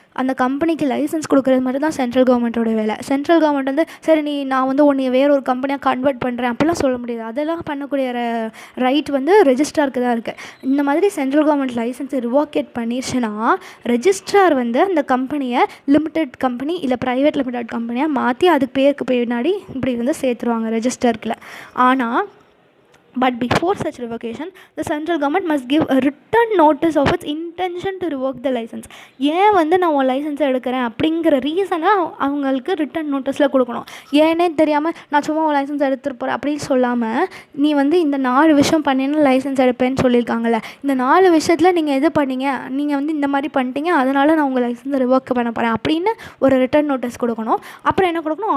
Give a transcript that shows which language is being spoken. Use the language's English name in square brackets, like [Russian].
[Tamil] அந்த கம்பெனிக்கு லைசன்ஸ் கொடுக்குறது மாதிரி தான் சென்ட்ரல் கவர்மெண்ட்டோட வேலை. சென்ட்ரல் கவர்மெண்ட் வந்து சரி நான் வந்து உன்னை வேற ஒரு கம்பெனியாக கன்வெர்ட் பண்ணுறேன் அப்படிலாம் சொல்ல முடியாது. அதெல்லாம் பண்ணக்கூடிய ரைட் வந்து ரெஜிஸ்ட்ராருக்கு தான் இருக்குது. இந்த மாதிரி சென்ட்ரல் கவர்மெண்ட் லைசன்ஸை ரிவோகேட் பண்ணிடுச்சுன்னா ரெஜிஸ்ட்ரார் வந்து அந்த கம்பெனியை லிமிடெட் கம்பெனி இல்லை ப்ரைவேட் லிமிடெட் கம்பெனியாக மாற்றி அதுக்கு பேருக்கு பின்னாடி இப்படி வந்து சேர்த்துருவாங்க ரெஜிஸ்டருக்குள்ள. [English] ஆனால் but before such revocation the central government must give a written notice of its intention to revoke the license. [Tamil] ஏன் வந்து நான் உன் லைசன்ஸை எடுக்கிறேன் அப்படிங்கிற ரீசனை அவங்களுக்கு ரிட்டன் நோட்டீஸில் கொடுக்கணும். ஏன்னே தெரியாமல் நான் சும்மா உன் லைசன்ஸ் எடுத்துகிட்டு போகிறேன் அப்படின்னு சொல்லாமல், நீ வந்து இந்த 4 விஷயம் பண்ணினா லைசன்ஸ் எடுப்பேன்னு சொல்லியிருக்காங்கல்ல, இந்த 4 விஷயத்தில் நீங்கள் எது பண்ணீங்க, நீங்கள் வந்து இந்த மாதிரி பண்ணிட்டீங்க, அதனால் நான் உங்கள் லைசன்ஸை ரிவோக் பண்ண போகிறேன் அப்படின்னு ஒரு ரிட்டன் நோட்டீஸ் கொடுக்கணும். அப்புறம் என்ன கொடுக்கணும்?